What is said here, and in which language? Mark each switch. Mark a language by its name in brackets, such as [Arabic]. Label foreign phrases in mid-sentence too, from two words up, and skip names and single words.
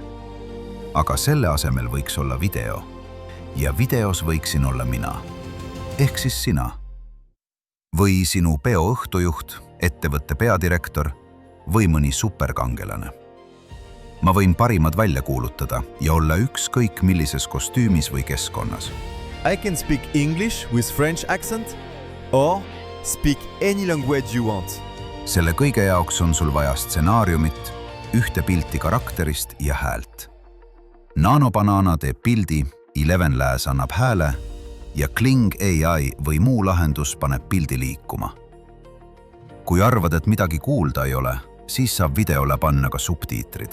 [Estonian] Aga selle asemel võiks olla video. Ja videos võiksin olla mina. Ehk siis sina. Või sinu peo õhtujuht, ettevõtte peadirektor või mõni superkangelane. Ma võin parimad välja kuulutada ja olla ükskõik millises kostüümis või keskkonnas. [English] I can speak English with French accent or speak any language you want. [Estonian] Selle kõige jaoks on sul vaja stsenaariumit, ühte pilti karakterist ja häält. Nanobanana teeb pildi, ElevenLabs annab hääle ja Kling AI või muu lahendus paneb pildi liikuma. Kui arvad, et midagi kuulda ei ole, siis saab videole panna ka subtiitrid.